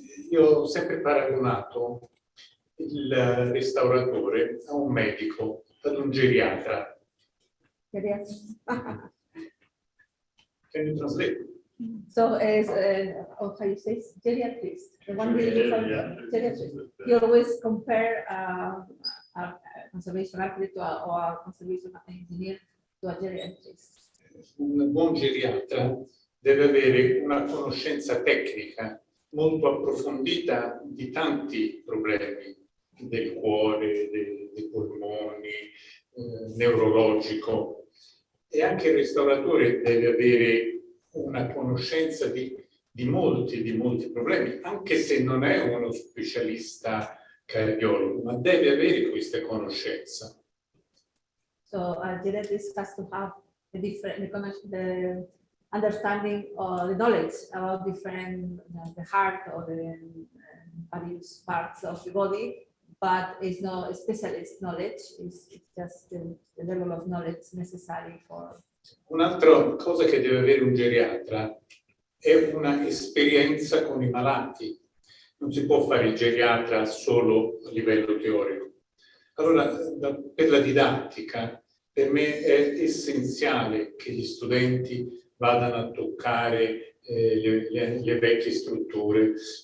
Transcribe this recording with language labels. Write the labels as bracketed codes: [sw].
[it] Io ho sempre paragonato il restauratore a un medico, ad un geriatra. [en] Can you translate? So, as how you say, geriatrist, the one geriatrist. You always compare a conservation architect or a conservation engineer to a geriatrist. [it] Un buon geriatra deve avere una conoscenza tecnica molto approfondita di tanti problemi, del cuore, dei polmoni, neurologico, e anche il restauratore deve avere una conoscenza di molti problemi, anche se non è uno specialista cardiologo, ma deve avere queste conoscenze. [en] So a geriatrist has to have the understanding or the knowledge about different, the heart or the various parts of the body, but it's not specialist knowledge, it's just the level of knowledge necessary for. [it] Un'altra cosa che deve avere un geriatra è una esperienza con i malati. Non si può fare il geriatra solo a livello teorico. Allora, per la didattica, per me è essenziale che gli studenti vadano a toccare le vecchie strutture.